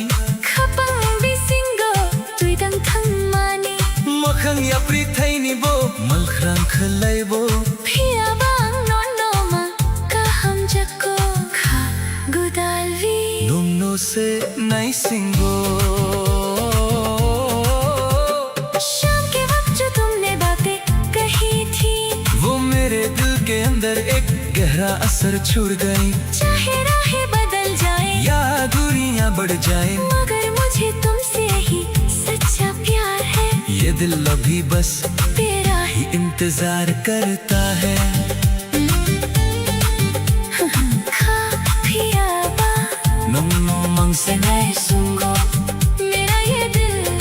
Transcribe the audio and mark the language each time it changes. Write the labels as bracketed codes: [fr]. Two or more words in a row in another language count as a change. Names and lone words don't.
[trp] Kapang bisingo, tuidang thang mani. makhang ya pri thaini bo malkhrang khlai bo Pia bang non no ma, kaham jako kha gudalvi. numno se nai singo [hi] शाम के वक्त जो तुमने बातें कही थी, वो मेरे दिल के अंदर एक गहरा असर छोड़ गई चाहे राहें बदल जाए, या दूरियां बढ़ जाए मगर मुझे तुमसे ही सच्चा प्यार है. ये दिल अभी बस तेरा ही ही इंतजार करता है [trp] खा पिया बा, numno mang se nai sungo [hi] मेरा ये दिल